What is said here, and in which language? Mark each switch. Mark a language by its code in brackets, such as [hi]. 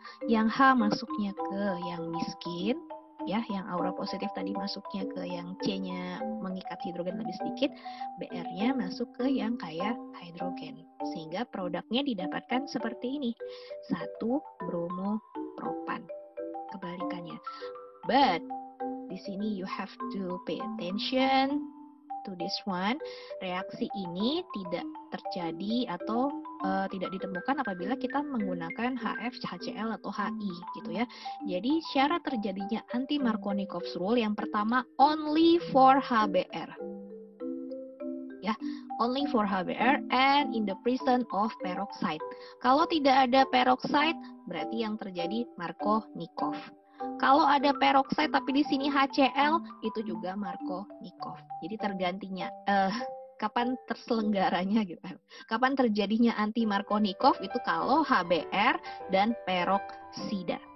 [id] Yang H masuknya ke yang miskin, ya, yang aura positif tadi masuknya ke yang C-nya mengikat hidrogen lebih sedikit, Br-nya masuk ke yang kaya hidrogen. Sehingga produknya didapatkan seperti ini. 1 bromopropan. Kebalikannya. [en] But [id] di sini [en] you have to pay attention to this one. [id] Reaksi ini tidak terjadi atau tidak ditemukan apabila kita menggunakan HF, HCl atau HI gitu ya. Jadi syarat terjadinya anti Markovnikov's rule yang pertama [en] only for HBr. [id] Ya, [en] only for HBr and in the presence of peroxide. [id] Kalau tidak ada peroxide berarti yang terjadi Markovnikov. Kalau ada peroxide tapi di sini HCl itu juga Markovnikov. Jadi tergantinya kapan terselenggaranya gitu. Kapan terjadinya anti Markovnikov itu kalau HBr dan peroksida.